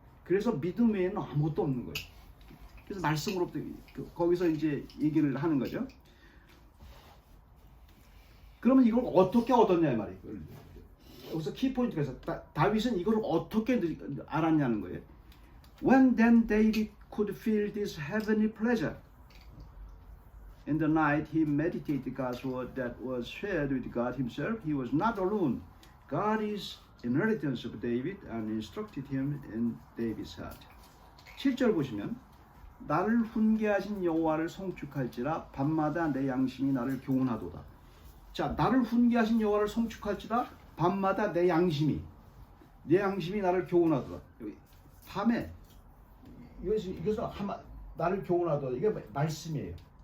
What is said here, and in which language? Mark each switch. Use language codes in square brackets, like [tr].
[ko] 그래서 믿음 외에는 아무것도 없는 거예요. 그래서 말씀으로부터 거기서 이제 얘기를 하는 거죠. 그러면 이걸 어떻게 얻었냐 이 말이에요. 여기서 키포인트가 있어. 다윗은 이걸 어떻게 알았냐는 거예요. [en] When then David could feel this heavenly pleasure. In the night he meditated God's word that was shared with God himself. He was not alone. God is inheritance of David and instructed him in David's heart. [ko] 7절 보시면 나를 훈계하신 여호와를 송축할지라 밤마다 내 양심이 나를 교훈하도다. 자, 나를 훈계하신 여호와를 송축할지라 밤마다 내 양심이 나를 교훈하도다. 여기 밤에 이것은 나를 교훈하도다. 이게 말씀이에요.